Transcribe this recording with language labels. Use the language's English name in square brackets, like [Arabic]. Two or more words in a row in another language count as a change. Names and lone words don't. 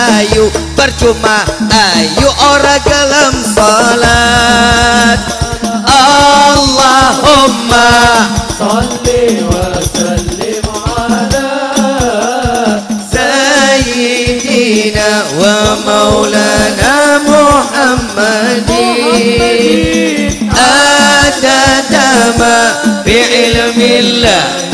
[Javanese] ayu percuma ayu ora gelem salat. [Arabic] اللهم صل وسلم على سيدنا ومولانا محمد عدد ما في علم الله